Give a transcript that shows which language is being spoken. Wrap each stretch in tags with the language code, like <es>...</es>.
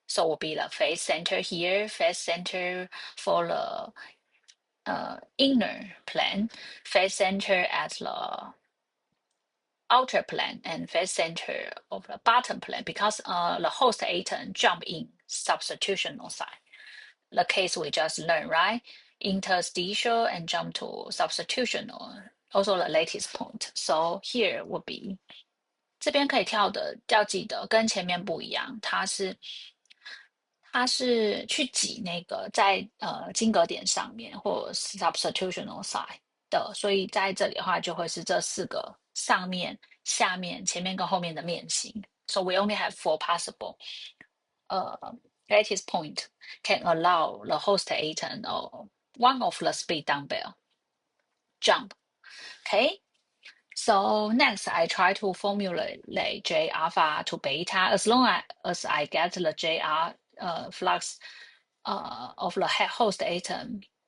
<en>So will be the face center here, face center for the inner plane, face center at the outer plane, and face center of the bottom plane, because the host atom jump in substitutional side. The case we just learned, right? Interstitial and jump to substitutional, also the latest point. So here will be</en> <zh>这边可以跳的要记得跟前面不一样，它是去挤那个在金格点上面或 substitutional side 的，所以在这里的话就会是这四个上面、下面、前面跟后面的面型。</zh> <en>So we only have four possible lattice point can allow the host atom or one of the split dumbbell jump. Okay. So next, I try to formulate J alpha to beta as long as I get the JR flux of the host atom.</en>